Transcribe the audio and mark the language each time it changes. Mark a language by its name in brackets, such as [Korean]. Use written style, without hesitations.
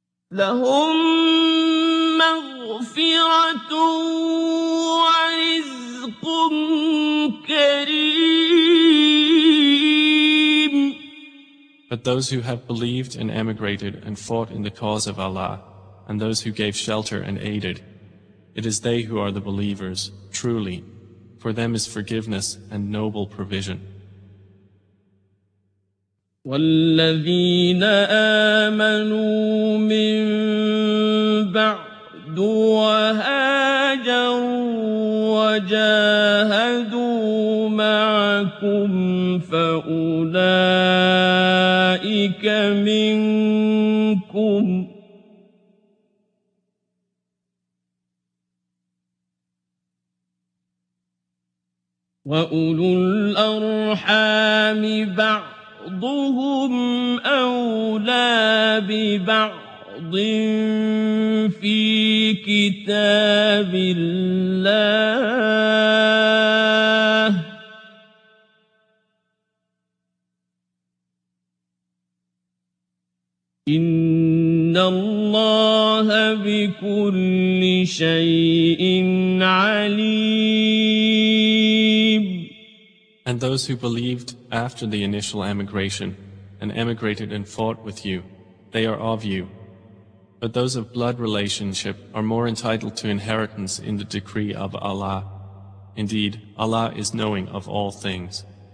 [Arabic] لهم مغفرة ورزق كريم. [English] But those who have believed and emigrated and fought in the cause of Allah, and those who gave shelter and aided, it is they who are the believers, truly. For them is forgiveness and noble provision. [Arabic] وَالَّذِينَ آمَنُوا مِن بَعْدُ وَهَاجَرُوا وَجَاهَدُوا مَعَكُمْ فَأُولَئِكَ مِنْكُمْ وَأُولُو الْأَرْحَامِ بَعْدُ بعضهم أولى ببعض في كتاب الله إن الله بكل شيء عليم. [English] And those who believed after the initial emigration and emigrated and fought with you, they are of you. But those of blood relationship are more entitled to inheritance in the decree of Allah. Indeed, Allah is knowing of all things.